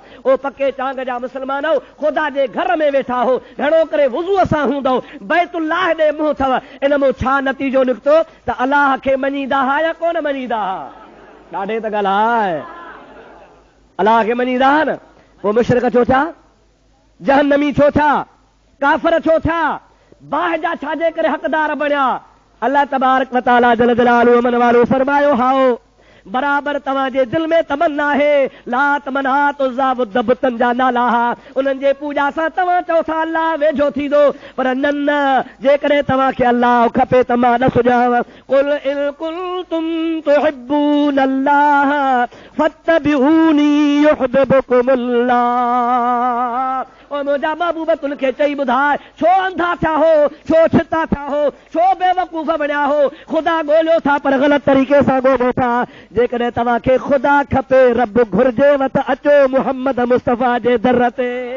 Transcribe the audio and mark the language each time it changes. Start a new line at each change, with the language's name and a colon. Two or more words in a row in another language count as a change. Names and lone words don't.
Sindhi: ओ पके चांग जा मुस्लमान ख़ुदा जे घर में वेठा हो, घणो करे वुज़ूअ सां हूंदो, बैतुल्लाह ॾे मुंहुं अथव, इन मां छा नतीजो निकितो त अल्लाह खे मञींदा हा या कोन मञींदा हा? ॾाढे त ॻाल्हाए, अल्लाह खे मञींदा हा न? पोइ मुशरिक छो थिया? जहन्नमी छो थिया? काफ़िर छो थिया? बाहि जा छाजे करे हक़दार बणिया? अल्लाह
Arabic: تبارك وتعالى جل جلاله
Sindhi: अमन वालो फरमायो, हाओ बराबर तव्हांजे दिल में तमन्ना है लात मनात उज़्ज़ा वुद्द बुतन जा नाला उन्हनि जे पूॼा सां तव्हां चओ था अल्लाह वेझो थींदो पर न जेकॾहिं तव्हांखे अल्लाह खपे त मां न सुञाव
Arabic: قل إن كنتم تحبون الله فاتبعوني يحببكم الله
Sindhi: ओ मुंहिंजा महबूब तुनखे चई ॿुधाए छो अंधा थिया हो छो छिता थिया हो छो बेवकूफ़ बणिया हो ख़ुदा ॻोल्हियो था पर ग़लति तरीक़े सां ॻोल्हियो था जेकॾहिं तव्हांखे ख़ुदा खपे रब घुर्जेव त अचो मुहम्मद मुस्तफ़ा जे दर ते